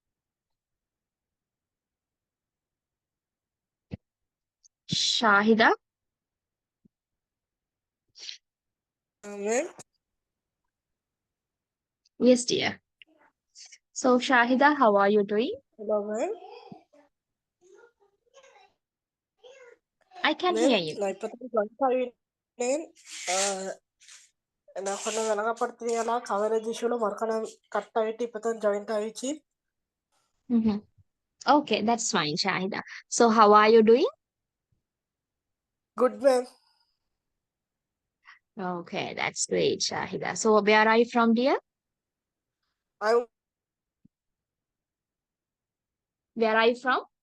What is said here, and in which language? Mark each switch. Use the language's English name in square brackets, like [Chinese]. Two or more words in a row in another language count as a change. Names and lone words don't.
[English] Shahida. Ma'am, Yes, dear. So, Shahida, how are you doing? hello, ma'am. I can Ma'am, hear you. [Tamil] நான் இப்பதான் ஜாயின் பண்ணினேன். [Telugu] నాకు కొంచెం వెనకపడుతుంది అలా [English] coverage issue [Telugu] మరొక కట్ అయ్యి இப்பதான் జాయిన్ అయ్యి [English] Mhm. Okay, that's fine, Shahida. So, how are you doing? Good ma'am. Okay, that's great, Shahida. So, where are you from, dear? Where are you from?